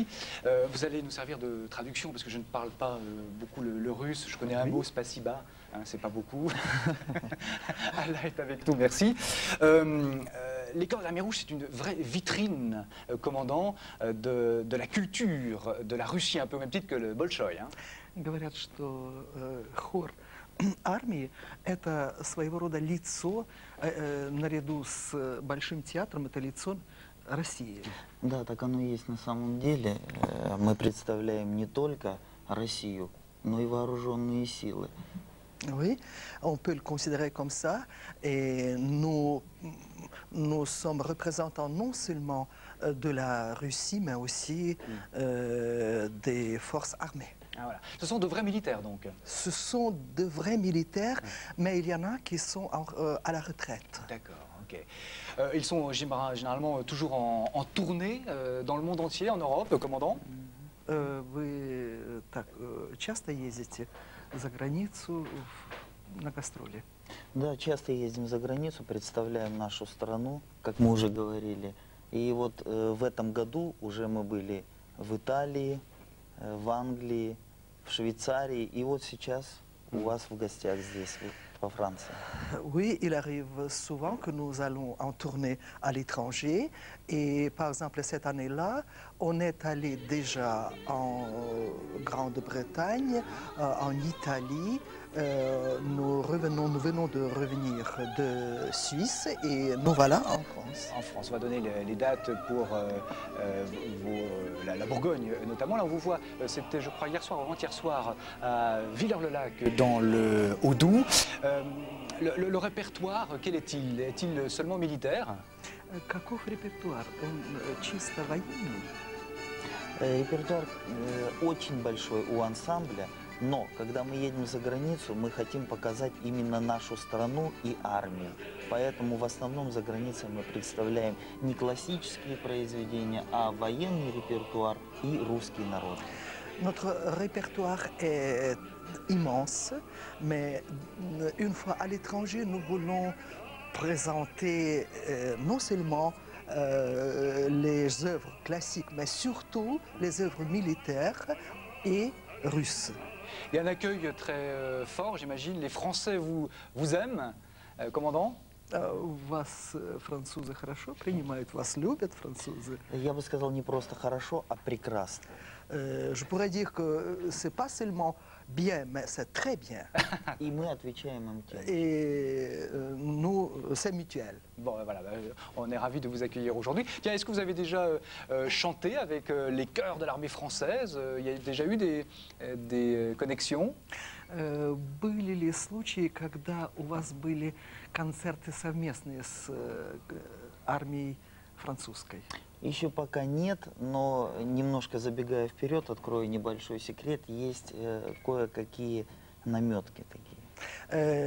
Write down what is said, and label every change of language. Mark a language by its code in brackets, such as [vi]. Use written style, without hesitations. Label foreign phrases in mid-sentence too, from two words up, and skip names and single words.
[fr] Vous allez nous servir de traduction parce que je ne parle pas beaucoup le russe. Je connais un mot, spasiba, hein, c'est pas beaucoup. Allah est avec nous, merci. Les chœurs de l'Armée Rouge, c'est une vraie vitrine, commandant, de la culture de la Russie, un peu au même titre que le Bolchoï. Hein. [ru] Говорят, что хор армии – это своего рода лицо, наряду с Большим театром, это лицо России. Да, так оно и есть на самом деле. Мы представляем не только Россию, но и вооруженные силы. [fr] Oui, on peut le considérer comme ça. Et nous sommes représentants non seulement de la Russie, mais aussi des forces armées. Ah, voilà. Ce sont de vrais militaires, donc. Ce sont de vrais militaires, mais il y en a qui sont à la retraite. D'accord, ok. Ils sont généralement toujours en tournée dans le monde entier, en Europe, commandant. [ru] Вы так часто ездите за границу на гастроли? Да, часто ездим за границу, представляем нашу страну, как мы уже говорили. И вот в этом году уже мы были в Италии, в Англии, в Швейцарии, и вот сейчас у вас в гостях здесь, во Франции. [fr] Oui, il arrive souvent que nous allons en tournée à l'étranger. Et par exemple, cette année-là, on est allé déjà en Grande-Bretagne, en Italie. Nous venons de revenir de Suisse et nous voilà en France. En France, on va donner les dates pour la Bourgogne notamment. Là, on vous voit, c'était je crois hier soir ou avant-hier soir à Villers-le-Lac dans le Haut-Doubs. Le répertoire, quel est-il? Est-il seulement militaire? [ru] Каков репертуар? Он чисто военный? Репертуар очень большой у ансамбля, но когда мы едем за границу, мы хотим показать именно нашу страну и армию. Поэтому в основном за границей мы представляем не классические произведения, а военный репертуар и русский народ. [fr] Notre répertoire est immense, mais une fois à l'étranger, nous voulons présenter non seulement les œuvres classiques, mais surtout les œuvres militaires et russes. Il y a un accueil très fort, j'imagine. Les Français vous aiment, commandant? [ru] Вас французы хорошо принимают, вас любят французы? Я бы сказал не просто хорошо, а прекрасно. [fr] Je pourrais dire que c'est pas seulement bien, mais c'est très bien. [ru] И мы отвечаем им тем. [fr] Et nous, c'est mutuel. Bon, voilà, on est ravis de vous accueillir aujourd'hui. Tiens, est-ce que vous avez déjà chanté avec les chœurs de l'armée française? Il y a déjà eu des connexions? [ru] Были ли случаи, когда у вас были концерты совместные с армией французской? Еще пока нет, но немножко забегая вперед, открою небольшой секрет, есть кое-какие наметки такие.